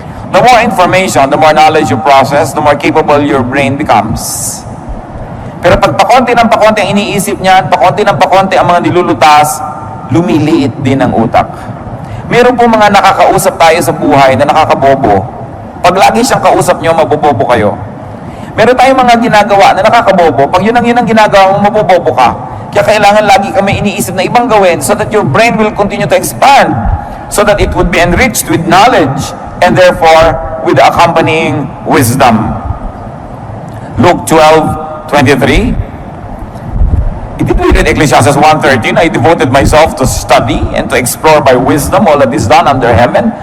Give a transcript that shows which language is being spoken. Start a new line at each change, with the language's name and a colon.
English: The more information, the more knowledge you process, the more capable your brain becomes.
Filipino: Pero pag pakonti ng pakonti ang iniisip niyan, pakonti ng pakonti ang mga nilulutas, lumiliit din ang utak. Meron po mga nakakausap tayo sa buhay na nakakabobo. Pag lagi siyang kausap nyo, mabobobo kayo. Meron tayong mga ginagawa na nakakabobo. Pag yun ang ginagawa mo, mabobobo ka. Kaya kailangan lagi kami iniisip na ibang gawin
English: so that your brain will continue to expand. So that it would be enriched with knowledge and therefore with the accompanying wisdom. Luke 12:23. Did we read Ecclesiastes 1:13? I devoted myself to study and to explore by wisdom all that is done under heaven.